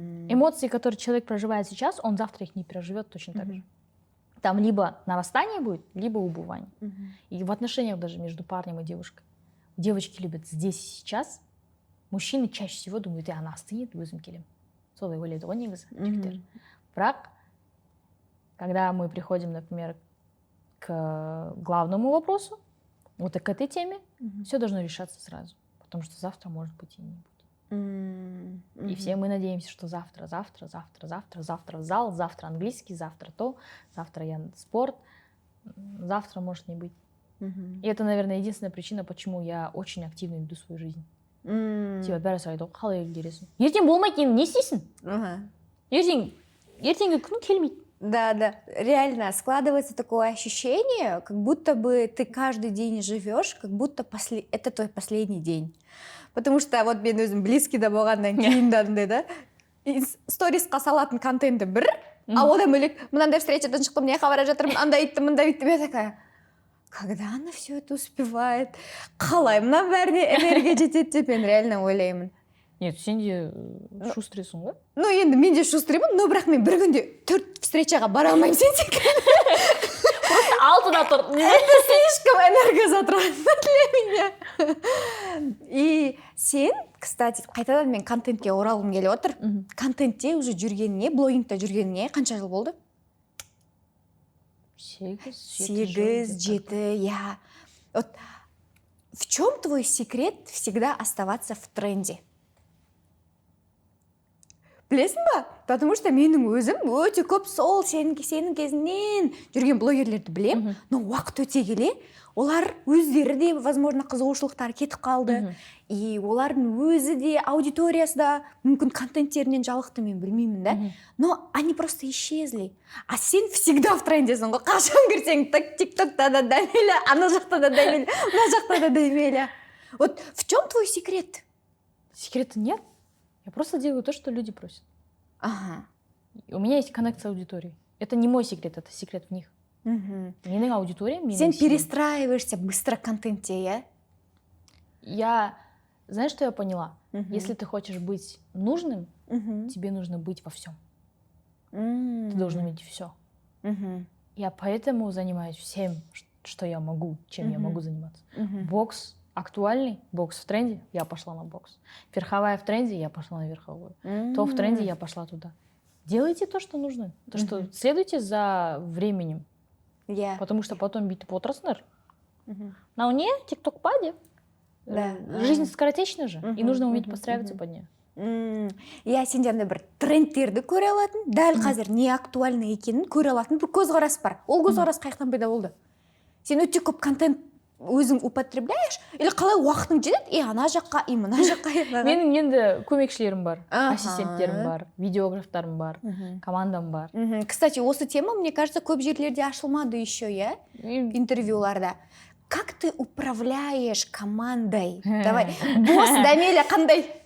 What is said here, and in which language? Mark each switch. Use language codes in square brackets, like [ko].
[ru] Эмоции, которые человек проживает сейчас, он завтра их не переживет точно так же. Там либо нарастание будет, либо убывание. И в отношениях даже между парнем и девушкой. Девочки любят здесь и сейчас. Мужчины чаще всего думают: ана остынет, [kk] өзім келем. Солай ойлайды ғой негізі жігіттер. Бірақ, [ru] когда мы приходим, например, к главному вопросу, вот к этой теме, все должно решаться сразу. Потому что завтра может быть и не будет. И все мы надеемся, что завтра в зал, завтра английский, завтра то, завтра я спорт, завтра может не быть. И это, наверное, единственная причина, почему я очень активно веду свою жизнь. [kk] Типа бәрі сұрайды ғой, қалай келесің? Ертең болмайды, не істейсің? Ертеңгі күн келмейді. [ru] Да, реально складывается такое ощущение, как будто бы ты каждый день живешь, как будто это твой последний день. [kk] Потому что вот мен өзім [ru] близкий [kk] да болғаннан кейін да, сторисқа салатын контенті бір, а одан бөлек мынандай встречадан шықтым, мына жаққа бара жатырмын, андай айттым, мындай айттым. [ru] Я такая: когда она все это успевает, [kk] қалай мына бәріне энергия жетеді деп мен реально ойлаймын. [ru] Нет, [kk] сен де шустрыйсың ғой. Ну енді мен де шустрыймын, но бірақ мен бір күнде 4 встречаға бара алмаймын, сен секілді. Алтыда тұр. [ru] Это слишком энергозатратно для меня. [kk] И сен, кстати, қайтадан мен контентке оралғым келіп отыр. Контентте уже жүргеніңе, блогингта жүргеніңе қанша жыл болды? 8-7, я. [ru] Вот в чем твой секрет всегда оставаться в тренде? [kk] Білесің ба? Потому что менің өзім өте көп сол сенің кезінен жүрген блогерлерді білем, но уақыт өте келе, олар өздері де, [ru] возможно, [kk] қызығушылықтары кетіп қалды. И олардың өзі де, аудиториясы да мүмкін контенттерінен жалықты, мен білмеймін, да? [ru] Но они просто исчезли. А сен всегда в [kk] трендесің ғой. Қашан кірсең, тик-токта да дәмелі, ана жақта да дәмелі, мына жақта да дәмелі. [ru] Вот в чем твой секрет? Секрета нет. Я просто делаю то, что люди просят. Ага. У меня есть коннект с аудиторией. Это не мой секрет, это секрет в них. [kk] Менің аудитория, сен [ru] перестраиваешься быстро в контенте, я? Знаешь, что я поняла? Если ты хочешь быть нужным, тебе нужно быть во всем. Ты должен уметь все. Я поэтому занимаюсь всем, что я могу, чем я могу заниматься. Бокс актуальный, бокс в тренде, я пошла на бокс. Верховая в тренде, я пошла на верховую. То в тренде, я пошла туда. Делайте то, что нужно. То, что следуйте за временем. Потому что потом [kk] бүйтіп отырсыңдар. [ru] На не тик-ток-паде. Жизнь скоротечна же, и нужно уметь подстраиваться под нее. [kk] Я сендерде бір трендтерді көре алатын, дәл қазір не актуальны екенін көре алатын бір көзқарас бар. Ол көзқарас қайықтан пайда болды? Сен өте көп контент өзің [ru] употребляешь, или [kk] қалай уақытың жетеді, и ана жаққа, и мына жаққа. Менің енді көмекшілерім бар, ассистенттерім бар, видеографтарым бар, командам бар. Кстати, осы тема, [ru] мне кажется, [kk] көп жерлерде ашылмады еще, я? Интервьюларда. [ru] Как ты управляешь командой? [kk] Давай, босс Дәмелі қандай?